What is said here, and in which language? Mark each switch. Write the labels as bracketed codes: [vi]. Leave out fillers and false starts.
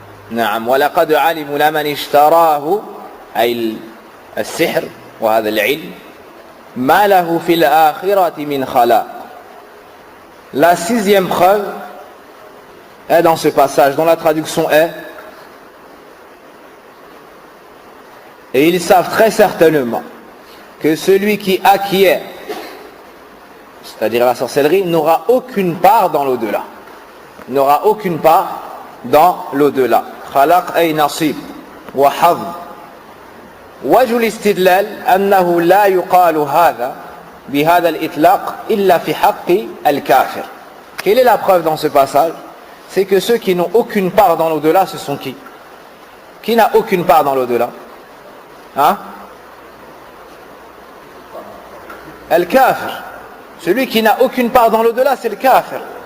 [ar] نعم ولقد علموا لمن اشتراه أي السحر وهذا العلم ما له في الآخرة من خلاق. [fr] La sixième preuve est dans ce passage dont la traduction est et ils savent très certainement que celui qui acquiert, c'est-à-dire la sorcellerie, n'aura aucune part dans l'au-delà. N'aura aucune part dans l'au-delà. [ar] خلق أي نصيب وحظ. وجه الاستدلال أنه لا يقال هذا بهذا الإطلاق إلا في حق الكافر. [fr] Quelle est la preuve dans ce passage? C'est que ceux qui n'ont aucune part dans l'au-delà, ce sont qui? Qui n'a aucune part dans l'au-delà? Hein? Al-Kafir. Celui qui n'a aucune part dans l'au-delà, c'est le Kafir.